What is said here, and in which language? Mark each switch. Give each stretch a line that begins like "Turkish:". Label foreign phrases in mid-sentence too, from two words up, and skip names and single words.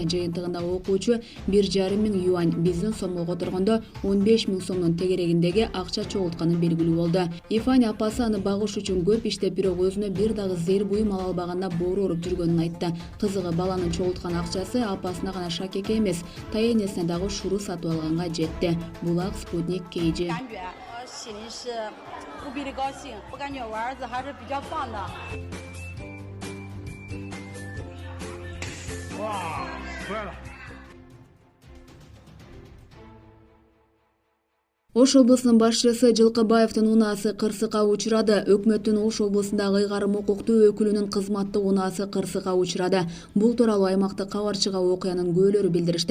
Kyrgyz: Жыйынтыгында окуучу 1,5 миң юань, биздин сомго которгондо 15 миң сомдун тегерегиндеги акча чогултканы белгилүү болду. Ифань апасы аны багыш үчүн көп иштеп, бирок өзүнө бир дагы зээр буюм ала албаганда боору ооруп жүргөнүн айтты. Кызыгы, баланын чогулткан акчасы апасына гана шакек эмес, таяэнесине дагы шуру сатып алганга жетти. Булак Спутник KG.
Chinese: 心里是无比的高兴，我感觉我儿子还是比较棒的。哇，出来了！
Kyrgyz: Ош облусунун башчысы Жылкыбаевдин унаасы кырсыкка учурады. Өкмөттүн Ош облусундагы ыйгарым укуктуу өкүлүнүн кызматтык унаасы кырсыкка учурады. Бул тууралуу аймактык кабарчыга окуянын күбөлөрү билдиришти.